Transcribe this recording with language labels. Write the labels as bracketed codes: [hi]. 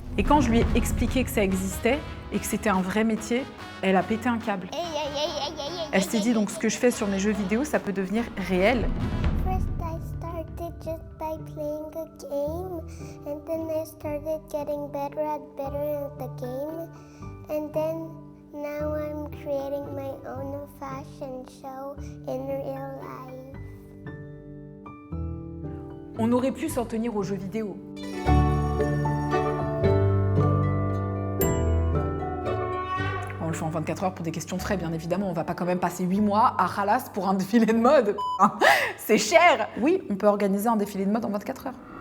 [fr] Et quand je lui ai expliqué que ça existait et que c'était un vrai métier, elle a pété un câble. Elle s'est dit donc ce que je fais sur mes jeux vidéo, ça peut devenir réel. [en] First, I started just by playing a game, and then I started getting better at the game, and then now I'm creating my own fashion show in real life. [fr] On aurait pu s'en tenir aux jeux vidéo. On le fait en 24 heures pour des questions de frais, bien évidemment. On va pas quand même passer 8 mois à Khalas pour un défilé de mode. C'est cher. Oui, on peut organiser un défilé de mode en 24 heures.